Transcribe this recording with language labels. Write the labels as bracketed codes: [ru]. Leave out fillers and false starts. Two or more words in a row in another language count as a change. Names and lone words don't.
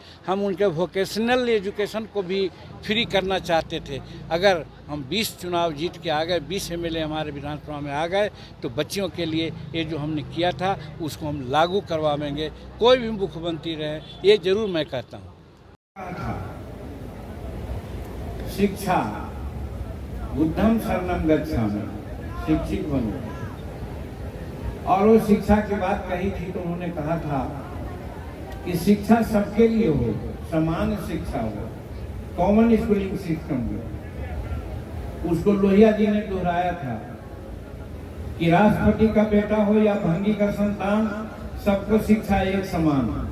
[hi] हम उनके [en] vocational education [hi] को भी फ्री करना चाहते थे। अगर हम 20 चुनाव जीत के आ गए, 20 एमएलए हमारे विधानसभा में आ गए, तो बच्चियों के लिए ये जो हमने किया था उसको हम लागू करवाएंगे, कोई भी मुख्यमंत्री रहे, ये जरूर मैं कहता हूँ। [sa] शिक्षा बुद्धम शरणम गच्छामि, [hi] शिक्षित बनो। और वो शिक्षा की बात कही थी तो उन्होंने कहा था कि शिक्षा सबके लिए हो, समान शिक्षा हो, [en] common schooling system [hi] हो। उसको लोहिया जी ने दोहराया था कि राष्ट्रपति का बेटा हो या भंगी का संतान, सबको शिक्षा एक समान।